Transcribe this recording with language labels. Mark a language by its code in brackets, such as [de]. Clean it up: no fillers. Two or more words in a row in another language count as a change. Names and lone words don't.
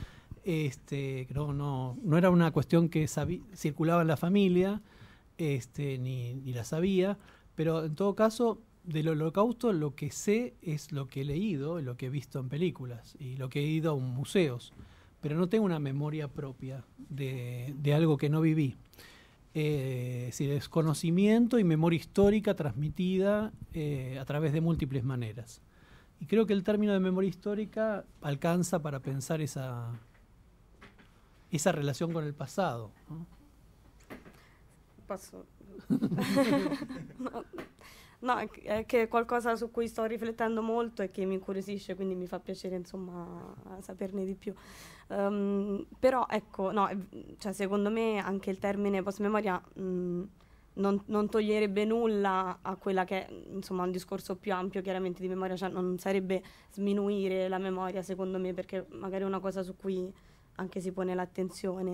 [es] No era una cuestión que circulaba en la familia, ni la sabía, pero en todo caso, del Holocausto lo que sé es lo que he leído, lo que he visto en películas y lo que he ido a museos, pero no tengo una memoria propia de algo que no viví. Es decir, es conocimiento y memoria histórica transmitida a través de múltiples maneras. Y creo que el término de memoria histórica alcanza para pensar esa relación con el pasado, ¿no? [it] Posso? No, è che è qualcosa su cui sto riflettendo molto e che mi incuriosisce, quindi mi fa piacere, insomma, saperne di più. Però ecco, no, cioè, secondo me anche il termine postmemoria non toglierebbe nulla a quella che è, insomma, un discorso più ampio chiaramente di memoria, cioè non sarebbe sminuire la memoria, secondo me, perché magari è una cosa su cui anche si pone l'attenzione.